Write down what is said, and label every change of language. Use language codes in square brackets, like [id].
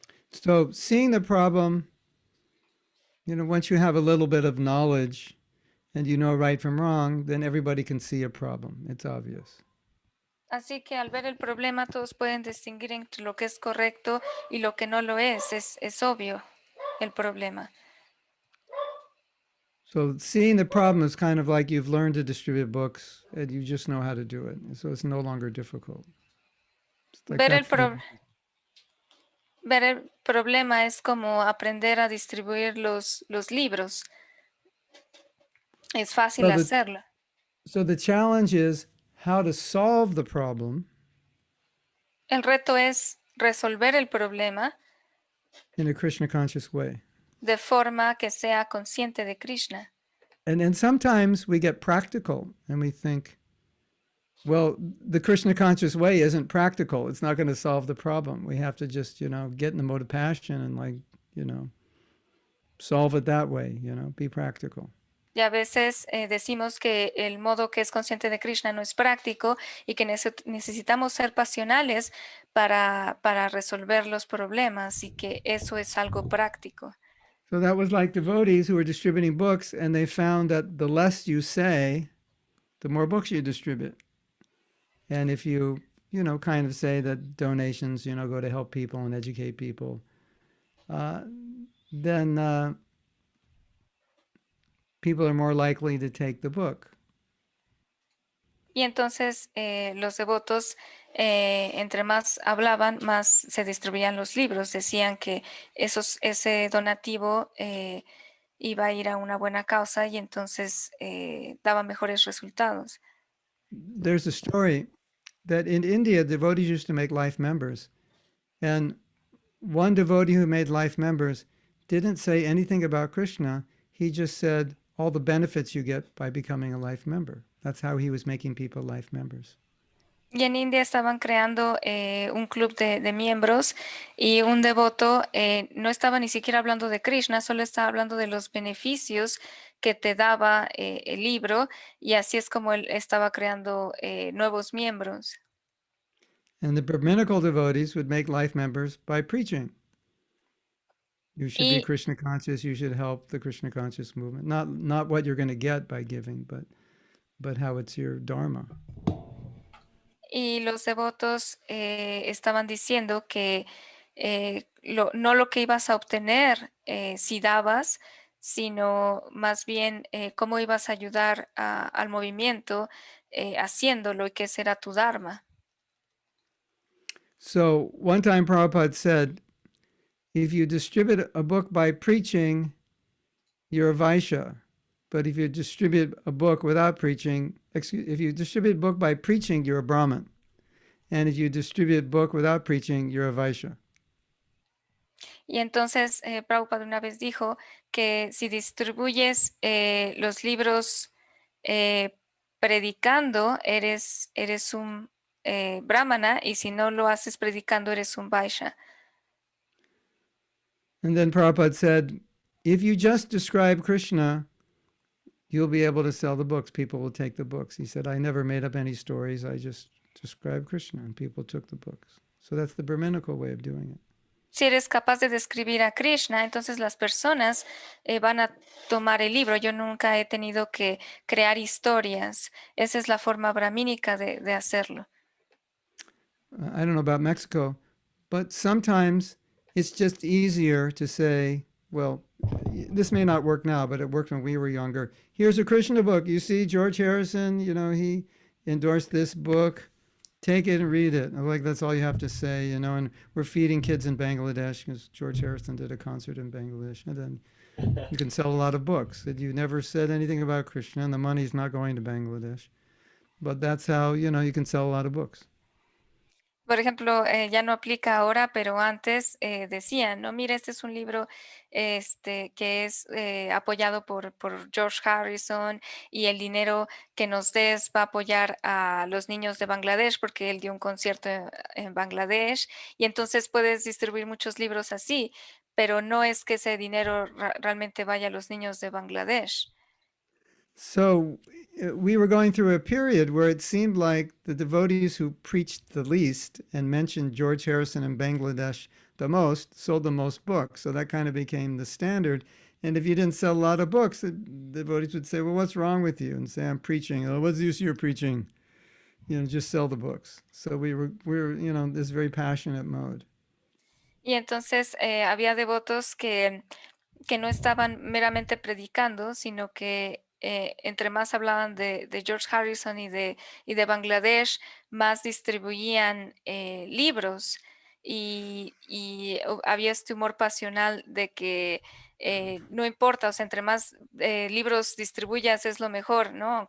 [en] So seeing the problem, once you have a little bit of knowledge and you know right from wrong, then everybody can see a problem. It's obvious. [es] Así que al ver el problema todos pueden distinguir entre lo que es correcto y lo que no lo es obvio el problema. [en] So seeing the problem is kind of like you've learned to distribute books and you just know how to do it. So it's no longer difficult. It's like [es] Ver el, [en] that's the- [es] pro- ver el problema es como aprender a distribuir los libros. Es fácil [en] Well, [es] hacerlo. [en] So the challenge is how to solve the problem [es] El reto es resolver el problema [en] in a Krishna conscious way. [es] de forma que sea consciente de Krishna. [en] And sometimes we get practical and we think, well, the Krishna conscious way isn't practical. It's not going to solve the problem. We have to just, get in the mode of passion and solve it that way, be practical. [es] Y a veces decimos que el modo que es consciente de Krishna no es práctico y que necesitamos ser pasionales para resolver los problemas y que eso es algo práctico. [en] So that was like devotees who were distributing books, and they found that the less you say, the more books you distribute. And if you, kind of say that donations, go to help people and educate people, then people are more likely to take the book. [es] Y entonces los devotos, entre más hablaban, más se distribuían los libros. Decían que ese donativo iba a ir a una buena causa y entonces daba mejores resultados. [en] There's a story that in India, devotees used to make life members. And one devotee who made life members didn't say anything about Krishna. He just said all the benefits you get by becoming a life member. That's how he was making people life members. [es] Y en India estaban creando un club de miembros y un devoto no estaba ni siquiera hablando de Krishna, solo estaba hablando de los beneficios que te daba el libro y así es como él estaba creando nuevos miembros. [en] And the Brahminical devotees would make life members by preaching. You should be [es] Y- [en] Krishna conscious. You should help the Krishna conscious movement. Not what you're going to get by giving, but how it's your dharma. [es] Y los devotos estaban diciendo que no lo que ibas a obtener si dabas, sino más bien cómo ibas a ayudar al movimiento haciéndolo y que ese era tu dharma. [en] So one time Prabhupada said, if you distribute a book by preaching, you're a Vaishya. But if you distribute a book without preaching, if you distribute a book by preaching, you're a Brahmin. And if you distribute a book without preaching, you're a Vaishya. [es] Y entonces Prabhupada una vez dijo que si distribuyes los libros predicando, eres un brahmana, y si no lo haces predicando, eres un vaishya. [en] And then Prabhupada said, if you just describe Krishna, you'll be able to sell the books. People will take the books. He said, I never made up any stories. I just described Krishna, and people took the books. So that's the Brahminical way of doing it. [es] Si eres capaz de describir a Krishna, entonces las personas van a tomar el libro. Yo nunca he tenido que crear historias. Esa es la forma brahmínica de hacerlo. [en] I don't know about Mexico, but sometimes it's just easier to say, well, this may not work now, but it worked when we were younger. Here's a Krishna book. You see, George Harrison, he endorsed this book. Take it and read it. Like, that's all you have to say, and we're feeding kids in Bangladesh because George Harrison did a concert in Bangladesh. And then you can sell a lot of books. That you never said anything about Krishna, and the money's not going to Bangladesh. But that's how, you can sell a lot of books. [es] Por ejemplo, ya no aplica ahora, pero antes decían, no, mira, este es un libro que es apoyado por George Harrison, y el dinero que nos des va a apoyar a los niños de Bangladesh porque él dio un concierto en Bangladesh, y entonces puedes distribuir muchos libros así, pero no es que ese dinero realmente vaya a los niños de Bangladesh. [en] So we were going through a period where it seemed like the devotees who preached the least and mentioned George Harrison in Bangladesh the most sold the most books. So that kind of became the standard. And if you didn't sell a lot of books, the devotees would say, well, what's wrong with you? And say, I'm preaching. Oh, what's the use of your preaching? Just sell the books. So we were this very passionate mode. [es] Y entonces había devotos que no estaban meramente predicando, sino que entre más hablaban de George Harrison y de Bangladesh, más distribuían libros, y había este humor pasional de que no importa, o sea, entre más libros distribuyas es lo mejor, ¿no?